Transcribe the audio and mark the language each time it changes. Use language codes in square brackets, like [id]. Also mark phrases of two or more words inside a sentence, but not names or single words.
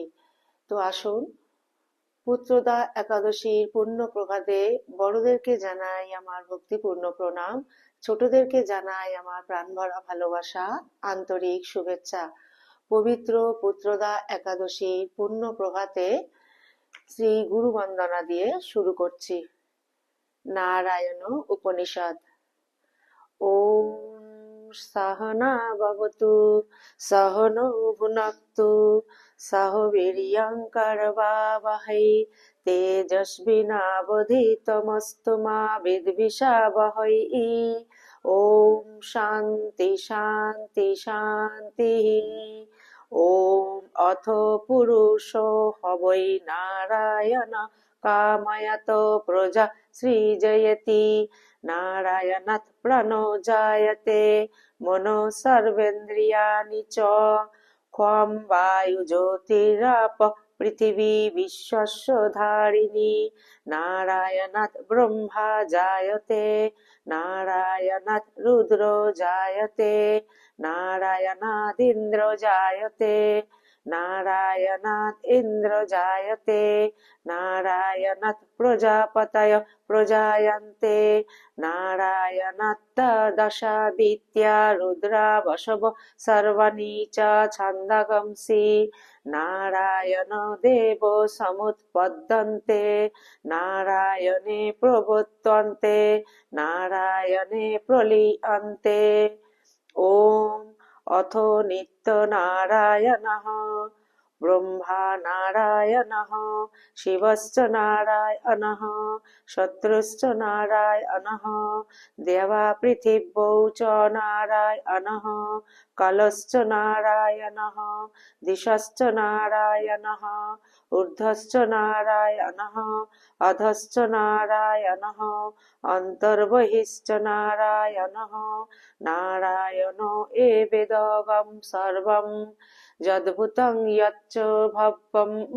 [bn] তো আসুন, পুত্রদা একাদশীর পূর্ণ প্রভাতে বড়দেরকে জানাই আমার ভক্তিপূর্ণ প্রণাম, ছোটদেরকে জানাই আমার প্রাণভরা ভালোবাসা, আন্তরিক শুভেচ্ছা। পবিত্র পুত্রদা একাদশীর পূর্ণ প্রভাতে শ্রী গুরু বন্দনা দিয়ে শুরু করছি। [sa] নারায়ণ উপনিষদ। ওম সহনা ভবতু সহনৌ ভুনক্তু সহ বীর্যং করবাবহৈ তেজস্বিনাবধীতমস্তু মা বিদ্বিষাবহৈ। ওম শান্তি শান্তি শান্তি। ওম অথ পুরুষো হবৈ নারায়ণ কাময়ত প্রজা সৃজয়তি নারায়ণাৎ প্রাণো জায়তে মনো সর্বেন্দ্রিয়াণি চ খ্বং বায়ু জ্যোতিরাপ পৃথিবী বিশ্বস্য ধারিণী নারায়ণাৎ ব্রহ্মা জায়তে নারায়ণাৎ রুদ্র জায়তে নারায়ণাদিন্দ্র জায়তে নারায়ণাৎ ইন্দ্র জায়তে নারায়ণাৎ প্রজাপতয় প্রজায়ন্তে নারায়ণাৎ দশাদিত্য়া রুদ্রা বশব সর্বাণি চ ছন্দগংসি নারায়ণ দেব সমুৎপদ্যন্তে নারায়ণে প্রবর্তন্তে নারায়ণে প্রলীয়ন্তে। ওম অথ নিত্য নারায়ণঃ ব্রহ্মা নারায়ণঃ শিবশ্চ নারায়ণঃ শত্রুশ্চ নারায়ণঃ দেবা পৃথিব্যৌ চ নারায়ণঃ কালশ্চ নারায়ণঃ দিশশ্চ নারায়ণঃ ঊর্ধ্বশ্চ নারায়ণঃ অধশ্চ নারায়ণঃ অন্তর্বহিশ্চ নারায়ণঃ নারায়ণো এবেদগম সর্বম যদ্ভূতং যচ্চ ভব্যম